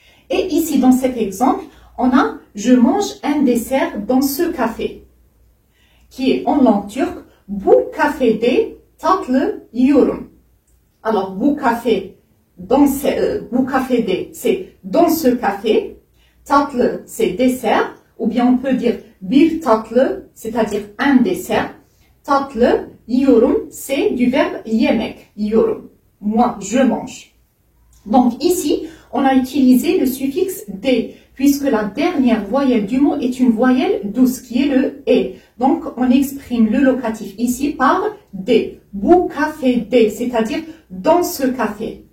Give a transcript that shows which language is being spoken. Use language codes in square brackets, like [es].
[fr] Et ici, dans cet exemple, on a « Je mange un dessert dans ce café » qui est en langue turque « [tr] Bu kafede tatlı yiyorum ». [fr] Alors, bu café, [tr] bu kafede, [fr] c'est « dans ce café ». Tatlı, c'est « dessert » ou bien on peut dire [tr] bir tatlı, [fr] c'est-à-dire un dessert. Tatlı, yiyorum, c'est du verbe yemek, yiyorum. Moi, je mange. Donc ici, on a utilisé le suffixe de, puisque la dernière voyelle du mot est une voyelle douce, qui est le et. Donc, on exprime le locatif ici par de. [tr] Bu kafede, [fr] c'est-à-dire dans ce café.